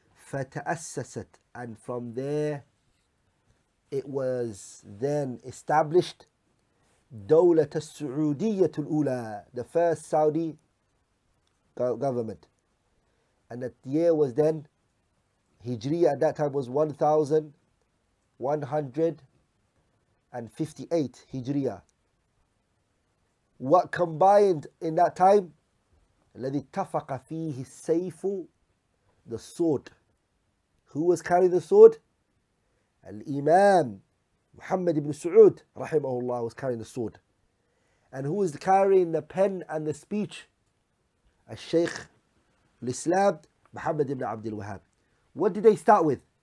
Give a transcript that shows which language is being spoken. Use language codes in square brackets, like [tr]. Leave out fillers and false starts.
[ar] فتأسست, [en] and from there it was then established [ar] دولة السعودية الأولى, [en] the first Saudi government, and that year was then Hijriya, at that time was 1158 Hijriya. What combined in that time? [ar] الذي اتفق فيه السيف, [en] the sword. Who was carrying the sword? Al-Imam Muhammad ibn Saud rahimahullah was carrying the sword. And who was carrying the pen and the speech? Al-Shaykh al-Islam Muhammad ibn Abdul Wahab. What did they start with?